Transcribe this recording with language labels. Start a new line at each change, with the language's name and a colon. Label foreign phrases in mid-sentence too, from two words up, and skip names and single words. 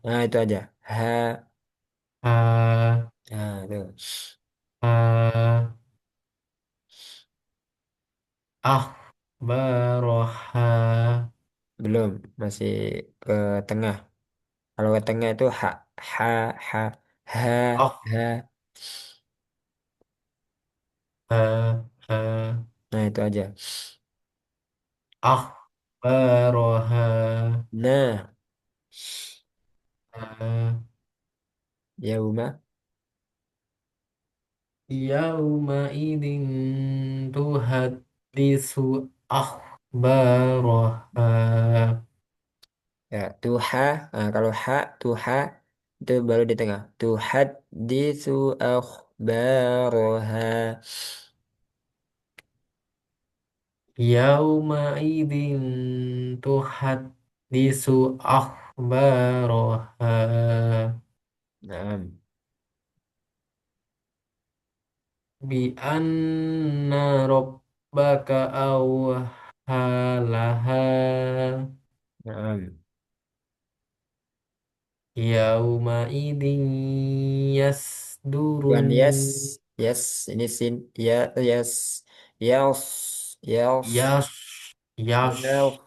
Indonesian: Nah, itu aja. Ha. ha, Nah, itu.
Arabic: ha, akhbaraha.
Indonesian: Belum, masih ke tengah. Kalau ke tengah itu ha ha ha ha Ah, ha. ha, ha, Nah, itu aja.
Arabic: akhbaraha. Nah, Ha, yauma. يومئذ تحدث أخبارها.
Indonesian: Ya, tuha. Nah, kalau ha, tuha itu baru di tengah.
Arabic: تحدث أخبارها. يومئذ تحدث أخبارها. Nah, بأن ربك أوحى لها. nah. يومئذ
Indonesian: Bukan
Arabic: yasdurun.
English: yes, yes.
Indonesian: Ini sin.
English: Ya, yes, yes, yes, Yash. yes. Yash.